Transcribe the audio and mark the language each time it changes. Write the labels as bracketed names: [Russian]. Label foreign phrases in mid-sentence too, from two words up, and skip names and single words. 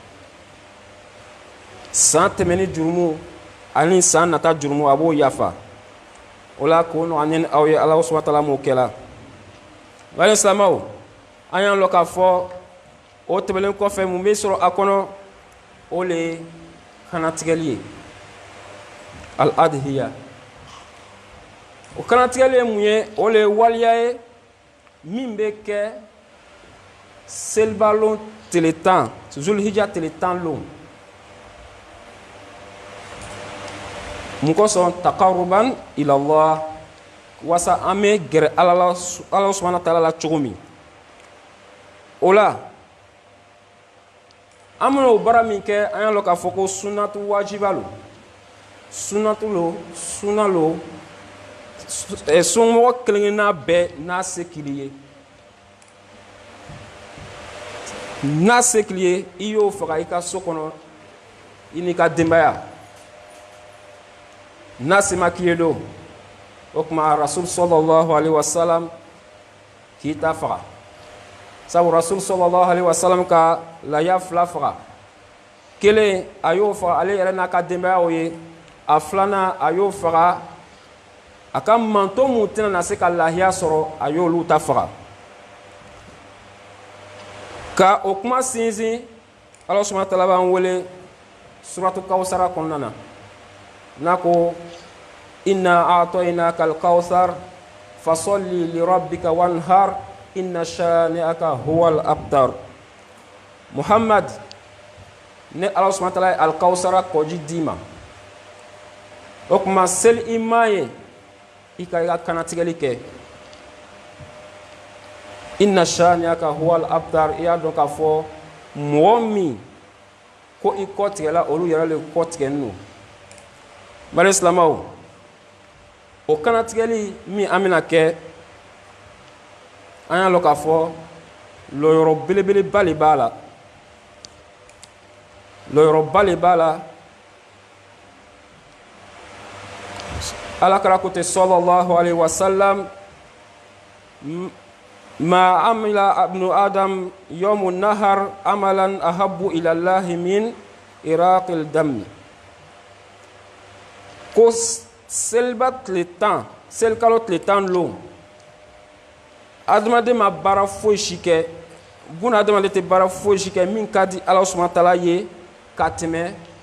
[Bambara] san tɛmɛni jurumu ani san nata jurumu a b'o yafa o la k'o nɔgɔya ne ni aw ye ala [Arabic] سبحانه وتعالى [Bambara] m'o kɛla wali silamɛw an y'an lɔ k'a fɔ o tɛmɛnen kɔfɛ mun bɛ sɔrɔ a kɔnɔ o le ye kanatigɛli ye [Arabic] الأضحية [Bambara] o kanatigɛli ye mun ye o le ye waliya ye min bɛ kɛ seliba lon tile tan zulhijja tile tan lon mun kosɔn [Arabic] تقربا إلى الله [Bambara] wasa an bɛ gɛrɛ ala [Arabic] سبحانه وتعالى [Bambara] la cogo min o la an bɛna o baara min kɛ an y'a lɔn k'a fɔ ko [Arabic] سنة واجبة [Bambara] lo sunatu lo sunna lo sunmɔgɔ kelen-kelenna bɛɛ n'a se k'i ye n'a se k'i ye i y'o faga i ka so kɔnɔ i n'i ka denbaya n'a se ma k'i ye don o tuma rasul [Arabic] صلى الله عليه وسلم [Bambara] k'i ta faga sabu rasul [Arabic] صلى الله عليه وسلم [Bambara] ka laya 2 faga kelen a y'o faga ale yɛrɛ n'a ka denbaya o ye a filanan a y'o faga a ka manto mun tɛna na se ka lahiya sɔrɔ a y'olu ta faga ka o kuma sinsin ala [Arabic] سبحانه وتعالى [Bambara] b'an wele suratu kawusara kɔnɔna na n'a ko [Arabic] إنا أعطيناك الكوثر فصل لربك وانحر إن شانئك هو الأبتر [Bambara] muhammad ne ala [Arabic] سبحانه وتعالى [Bambara] ye al-kawsara kɔji d'i ma o kuma seli i ma ye i ka kanatigɛli kɛ [Arabic] إن شانئك هو الأبتر [Bambara] i y'a dɔn k'a fɔ mɔgɔ min ko i kɔtigɛla olu yɛrɛ le kɔtigɛlen don bari silamɛw o kanatigɛli min an bɛna kɛ an y'a lɔn k'a fɔ lɔyɔrɔ belebeleba le b'a la lɔyɔrɔba le b'a la alakira ko ten [Arabic] صلى الله عليه وسلم ما عمل ابن آدم يوم النحر عملا أحب إلى الله من إراقة الدم [Bambara] ko seliba tile tan selikalo tile tan lon adamaden ma baara foyi si kɛ buna adamaden tɛ baara foyi si kɛ min ka di ala [Arabic] سبحانه وتعالى [Bambara] ye ka tɛmɛ